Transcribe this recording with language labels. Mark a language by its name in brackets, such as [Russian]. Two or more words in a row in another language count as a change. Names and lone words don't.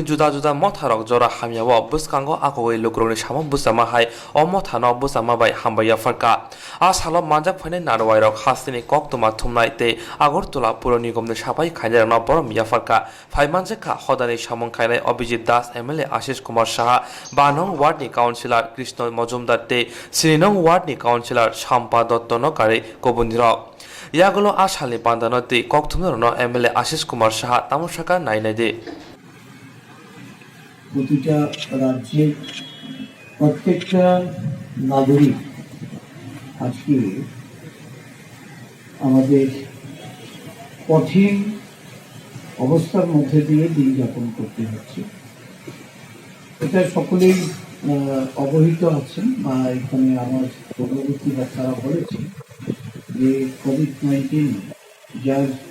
[Kok Borok] juda juda motharok jora hamiawo buskango akoi lukroni samong busama hai omothano busama bai hambaya farka Shala manjak phaine narwairok hastini koktuma thumnai te Agartala puro nigomni sabai khainarno boromya farka phai manjaka hodani samong khainai Abhijit Das MLA Ashish Kumar Shaha Banong Ward ni Councillor Krishna Majumdar te Srinong Ward ni Councillor Shampa Dotto Nokare Kobundirok Yagulo Ashali Pandanoti Koktumno MLA Ashish Kumar Shaha Tamushaka Nainade [Bangla] প্রতিটা রাজ্যের প্রত্যেকটা নাগরিক আজকে আমাদের কঠিন অবস্থার মধ্যে দিয়ে দিন যাপন করতে হচ্ছে এটা সকলেই অবহিত আছেন বা এখানে আমার পূর্ববর্তী বক্তারা বলেছেন যে কোভিড-19 যার